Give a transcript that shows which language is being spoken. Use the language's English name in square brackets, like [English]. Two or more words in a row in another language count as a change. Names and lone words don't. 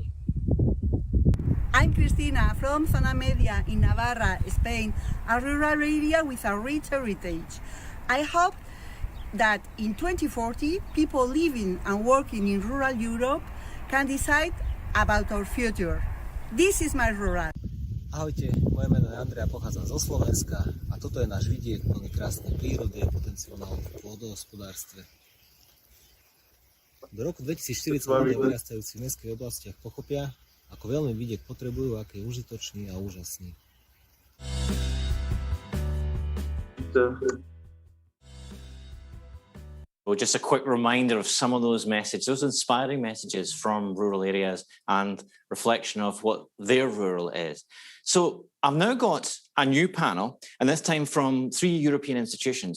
[English] I'm Cristina from Zona Media in Navarra, Spain, a rural area with a rich heritage. I hope that in 2040, people living and working in rural Europe can decide about our future. This is my rural. [Slovak] Ahojte, moje meno je Andrea, pochádzam zo Slovenska a toto je náš vidiek plný krásnej prírody a potenciálneho pôdohospodárstve. Do roku 2040 ľudia vyrastajúci v mestských oblastiach pochopia, ako veľmi vidiek potrebujú, aký je užitočný a úžasný. [English] Well, just a quick reminder of some of those messages, those inspiring messages from rural areas and reflection of what their rural is. So I've now got a new panel, and this time from 3 European institutions.